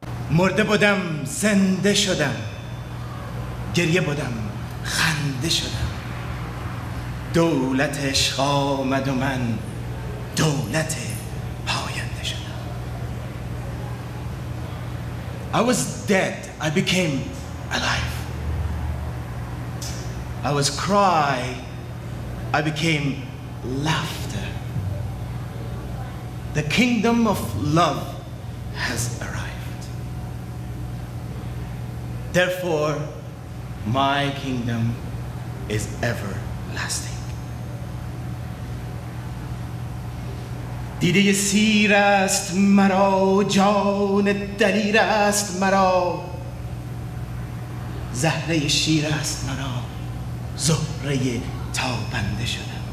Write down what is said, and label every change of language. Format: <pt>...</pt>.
<fa>مرده بودم زنده شدم، گریه بودم خنده شدم، دولت عشق آمد و من دولت پاینده شدم.</fa> <en>I was dead, I became alive. I was cry, I became laughter. The kingdom of love has arrived. Therefore, my kingdom is everlasting.</en> <fa>دیده سیر است مرا، جان دلیر است مرا، زهره شیر است مرا، زهره تابنده شدم.</fa>